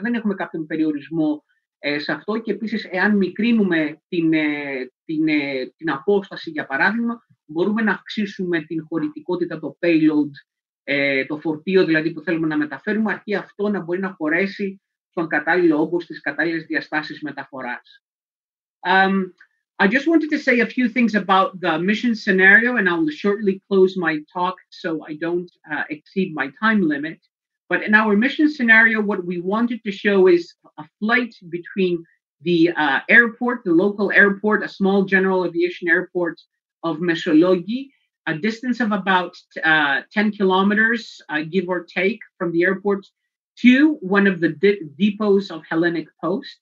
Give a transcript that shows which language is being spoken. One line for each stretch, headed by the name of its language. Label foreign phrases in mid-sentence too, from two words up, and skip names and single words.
Greek: Δεν έχουμε κάποιον περιορισμό σε αυτό και επίσης, εάν μικρύνουμε την απόσταση, για παράδειγμα, μπορούμε να αυξήσουμε την χωρητικότητα, το payload, το φορτίο δηλαδή που θέλουμε να μεταφέρουμε, αρκεί αυτό να μπορεί να χωρέσει στον κατάλληλο όγκο, στις κατάλληλες διαστάσεις μεταφοράς.
English: I just wanted to say a few things about the mission scenario, and I will shortly close my talk so I don't exceed my time limit. But in our mission scenario, what we wanted to show is a flight between the airport, the local airport, a small general aviation airport of Mesologi, a distance of about 10 kilometers, give or take, from the airport to one of the depots of Hellenic Post.